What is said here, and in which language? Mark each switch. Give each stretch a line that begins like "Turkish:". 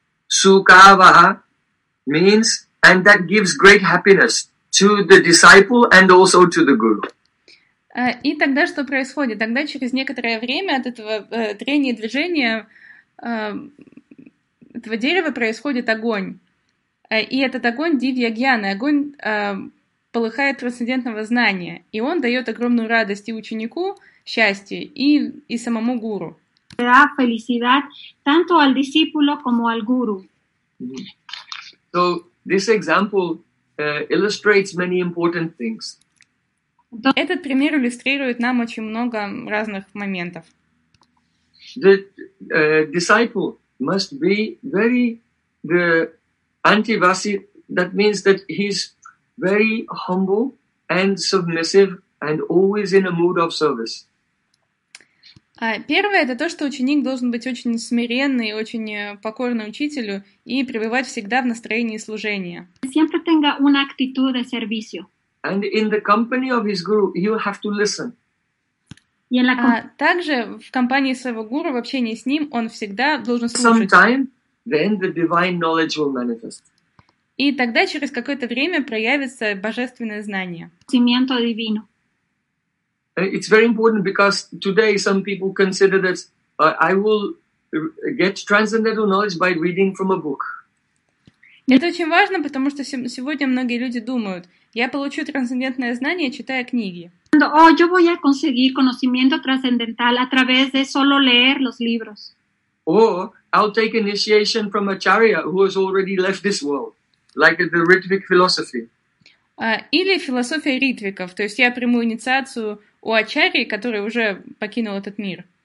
English: Sukavaha means, and that gives great happiness to the disciple and also to the guru.
Russian: И тогда что происходит? Тогда через некоторое время от этого трения и движения этого дерева происходит огонь. И этот огонь Дивья Гьяна, огонь полыхает трансцендентного знания, и он дает огромную радость и ученику, счастье, и самому гуру.
Spanish: Да, felicidad tanto al discípulo como al guru.
English: So this example illustrates many important things.
Russian: Этот пример иллюстрирует нам очень много разных моментов.
English: The disciple must be very the antivasi. That means that he's very humble and submissive and always in a mood of service.
Russian: Первое — это то, что ученик должен быть очень смиренный, очень покорный учителю и пребывать всегда в настроении служения.
Spanish: Siempre tenga una actitud de servicio.
English: And in the company of his guru, you have to listen.
Russian: Также в компании своего гуру, в общении с ним, он всегда должен слушать.
English: Sometime, then the divine knowledge will manifest.
Russian: И тогда через какое-то время проявится божественное знание.
Spanish: Cimiento divino.
English: It's very important because today some people consider that I will get transcendental knowledge by reading from a book.
Russian: Это очень важно, потому что сегодня многие люди думают, я получу трансцендентное знание, читая книги.
Spanish: Yo voy a conseguir conocimiento trascendental a través de solo leer los libros.
English: Or I'll take initiation from Acharya who has already left this world. Like the Ritvik philosophy.
Russian: Или философия ритвиков, то есть я приму инициацию у Ачарьи, который уже покинул этот мир.